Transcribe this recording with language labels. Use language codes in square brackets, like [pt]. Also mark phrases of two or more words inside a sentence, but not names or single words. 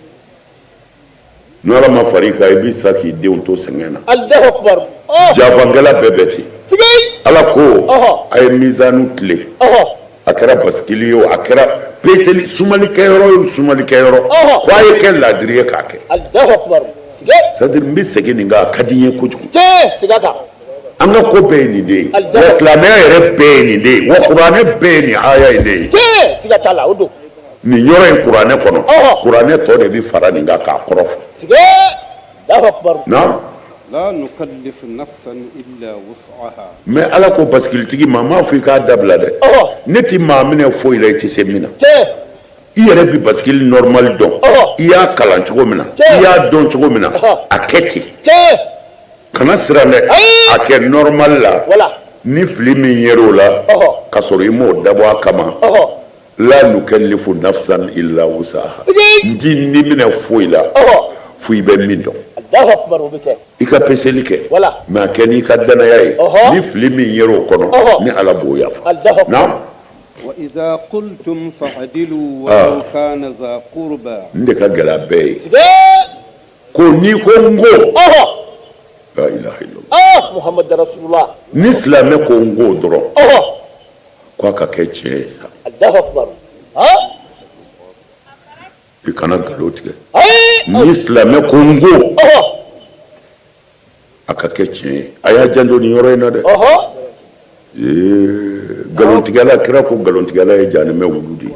[bm] n'ala ma far'i kan i b'i sa k'i denw to sɛgɛn na janfankɛla bɛɛ bɛ ten ala ko a ye mizanu tile a kɛra basigili ye o a kɛra peseli sumalikɛyɔrɔ ye o sumalikɛyɔrɔ ko a ye kɛ laadiri ye k'a kɛ [fr] c'est-à-dire [bm] n bɛ segin nin kan a ka di n ye kojugu tiɲɛ siga kan an ka ko bɛɛ ye nin de ye wa silamɛya yɛrɛ bɛɛ ye nin de ye wa kuranɛ bɛɛ ye nin aya in de ye tiɲɛ siga t'a la o don nin yɔrɔ in kuranɛ kɔnɔ kuranɛ tɔ de bɛ fara nin kan k'a kɔrɔ fɔ [ar] siga الله أكبر [bm] naam [ar] لا نكلف نفسا إلا وسعها [bm] mais ala ko basikilitigi ma m'a fɔ i k'a dabila dɛ ne ti maa minɛ foyi la i tɛ se min na tiɲɛ i yɛrɛ bɛ basikili normal dɔn i y'a kalan cogo min na i y'a dɔn cogo min na a kɛ ten tiɲɛ kana siran dɛ a kɛ normal la wala ni fili min yer'o la ka sɔrɔ i m'o dabɔ a kama [ar] لا نكلف نفسا إلا وسعها [bm] n ti ni minɛ foyi la fo i bɛ min dɔn [ar] الله أكبر [bm] o bɛ kɛ i ka peseli kɛ wala mais a kɛ n'i ka danaya ye ni fili min yer'o kɔnɔ ni ala b'o yafa [ar] الله أكبر [bm] naam [ar] وإذا قلتم فعدلوا ولو كان ذا قربى [bm] n de ka gɛlɛ a bɛɛ ye siga ko n'i ko n ko [ar] لا إله إلا الله محمد رسول الله [bm] ni silamɛ ko n ko dɔrɔn ko a ka kɛ tiɲɛ ye sa [ar] الله أكبر [bm] i kana nkalon tigɛ ni silamɛ ko n ko a ka kɛ tiɲɛ ye a y'a janto nin yɔrɔ in na dɛ nkalontigɛla kira ko nkalontigɛla ye jahanɛmɛ wulu de ye